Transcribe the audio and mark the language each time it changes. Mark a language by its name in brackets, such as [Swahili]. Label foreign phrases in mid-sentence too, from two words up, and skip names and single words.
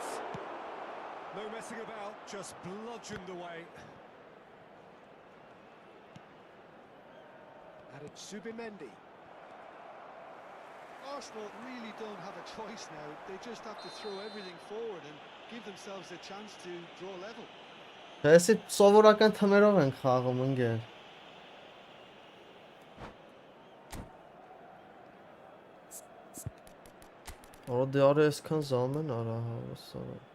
[English] No messing about, just bludgeoned away. And it's Zubimendi. Arsenal really don't have a choice now. They just have to throw everything forward and give themselves a chance to draw level. [Armenian] Այսի սովորական թմերով ենք խաղում ընկեր։ Որը դե արա այսքան զամեն արա հավասար։